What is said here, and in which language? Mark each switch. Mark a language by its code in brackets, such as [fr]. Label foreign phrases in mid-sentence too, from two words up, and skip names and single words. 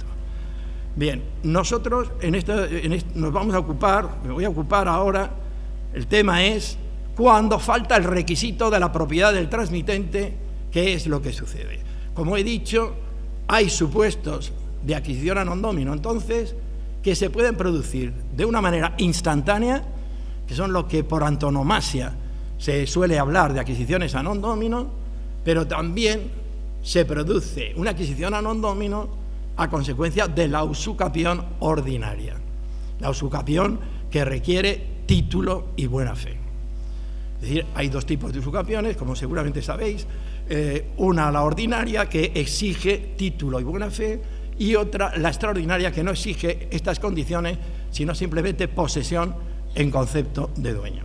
[es] Bien, nosotros nos vamos a ocupar, me voy a ocupar ahora, el tema es cuando falta el requisito de la propiedad del transmitente, ¿qué es lo que sucede? Como he dicho, hay supuestos de adquisición [la] a non domino, [es] entonces, que se pueden producir de una manera instantánea, que son lo que por antonomasia se suele hablar de adquisiciones [la] a non domino, [es] pero también se produce una adquisición [la] a non domino [es] a consecuencia de la usucapión ordinaria, la usucapión que requiere título y buena fe. Es decir, hay dos tipos de usucapiones, como seguramente sabéis, una la ordinaria, que exige título y buena fe, y otra la extraordinaria, que no exige estas condiciones, sino simplemente posesión en concepto de dueño.